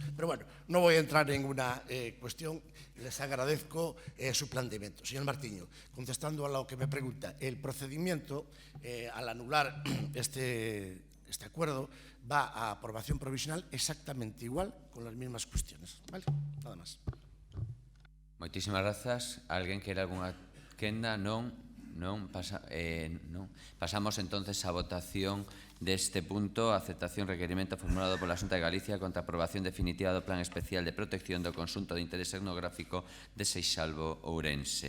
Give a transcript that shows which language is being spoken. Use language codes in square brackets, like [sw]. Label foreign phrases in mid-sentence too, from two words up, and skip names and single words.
[es] Pero bueno, no voy a entrar en ninguna cuestión, les agradezco su planteamiento. Señor Martiño, contestando a lo que me pregunta, el procedimiento al anular este acuerdo va a aprobación provisional exactamente igual, con las mismas cuestiones. ¿Vale? Nada más. [gl] Moitísimas grazas. Alguén quere algunha quenda? Non. Pasamos entonces a votación deste punto, aceptación requerimento formulado pola Xunta de Galicia contra a aprobación definitiva do Plan Especial de Protección do Conxunto de Interés Etnográfico de Seixalbo Ourense.